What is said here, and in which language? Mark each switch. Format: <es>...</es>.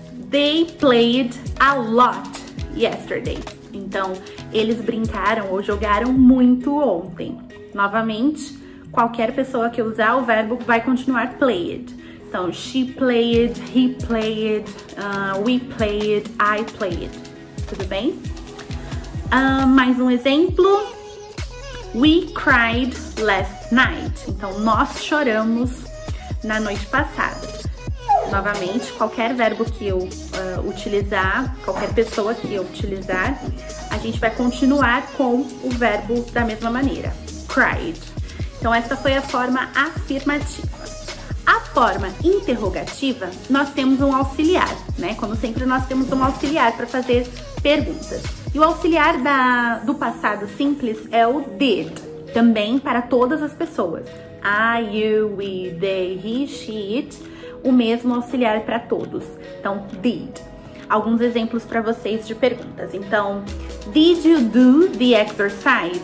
<en>They played a lot yesterday.</en> <pt>Então, eles brincaram ou jogaram muito ontem. Novamente, qualquer pessoa que usar o verbo vai continuar played.</pt> <en>Então, she played, he played, we played, I played.</en> <pt>Tudo bem? Mais um exemplo.</pt> <en>We cried last night.</en> <pt>Então, nós choramos na noite passada. Novamente, qualquer verbo que eu utilizar, qualquer pessoa que eu utilizar, a gente vai continuar com o verbo da mesma maneira. Cried. Então, essa foi a forma afirmativa. A forma interrogativa, nós temos um auxiliar, né? Como sempre, nós temos um auxiliar para fazer perguntas. E o auxiliar do passado simples é o did, também para todas as pessoas. I, you, we, they, he, she, it, o mesmo auxiliar para todos. Então, did. Alguns exemplos para vocês de perguntas.</pt> <en>Então, did you do the exercise?</en>